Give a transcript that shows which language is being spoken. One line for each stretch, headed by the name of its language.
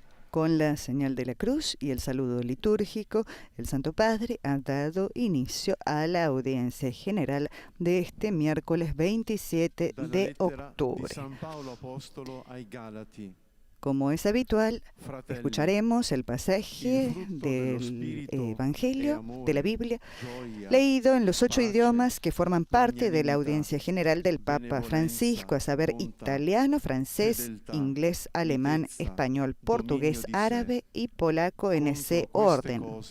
Spanish: Con la señal de la cruz y el saludo litúrgico, el Santo Padre ha dado inicio a la audiencia general de este miércoles 27 de octubre.
Italian: San Paolo Apostolo ai Galati.
Spanish: Como es habitual, escucharemos el pasaje del Evangelio de la Biblia, leído en los 8 idiomas que forman parte de la audiencia general del Papa Francisco, a saber, italiano, francés, inglés, alemán, español, portugués, árabe y polaco en ese orden.